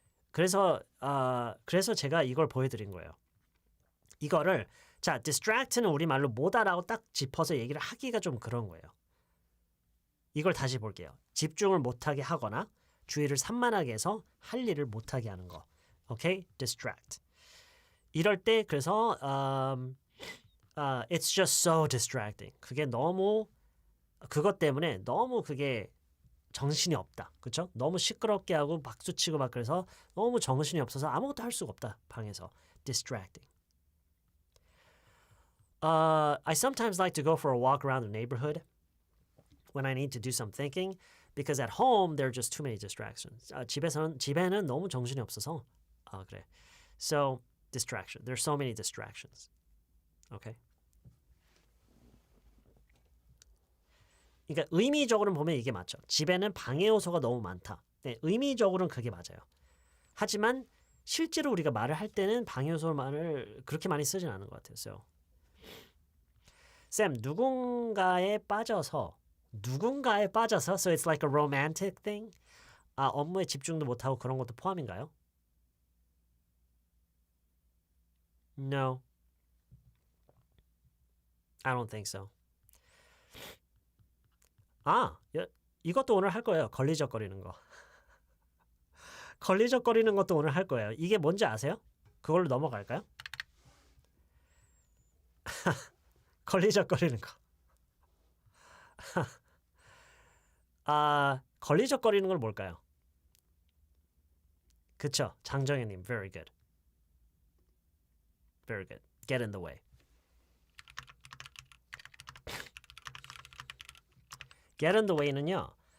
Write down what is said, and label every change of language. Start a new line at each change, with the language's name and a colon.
Korean: 그래서 제가 이걸 보여드린 거예요. 이거를 자, distract는 우리말로 뭐다라고 딱 짚어서 얘기를 하기가 좀 그런 거예요. 이걸 다시 볼게요. 집중을 못하게 하거나 주의를 산만하게 해서 할 일을 못하게 하는 거.
English: 오케이? distract.
Korean: 이럴 때 그래서
English: it's just so distracting.
Korean: 그게 너무 그것 때문에 너무 그게 정신이 없다. 그렇죠? 너무 시끄럽게 하고 박수치고 막 그래서 너무 정신이 없어서 아무것도 할 수가 없다. 방에서. distracting.
English: I sometimes like to go for a walk around the neighborhood when I need to do some thinking because at home there are just too many distractions.
Korean: 집에는 너무 정신이 없어서 그래.
English: So distraction. There's so many distractions. Okay.
Korean: 그러니까 의미적으로는 보면 이게 맞죠. 집에는 방해 요소가 너무 많다. 네, 의미적으로는 그게 맞아요. 하지만 실제로 우리가 말을 할 때는 방해 요소를 그렇게 많이 쓰진 않은 것 같아요.
English: So.
Korean: 쌤, 누군가에 빠져서
English: so it's like a romantic thing?
Korean: 업무에 집중도 못하고 그런 것도 포함인가요?
English: No. I don't think so.
Korean: 이것도 오늘 할 거예요. 걸리적거리는 거. 걸리적거리는 것도 오늘 할 거예요. 이게 뭔지 아세요? 그걸로 넘어갈까요? 걸리적거리는 거. 걸리적거리는 걸 뭘까요? 그쵸.
English: 장정현님, very good. Very good. Get in the way. Get in the way는요.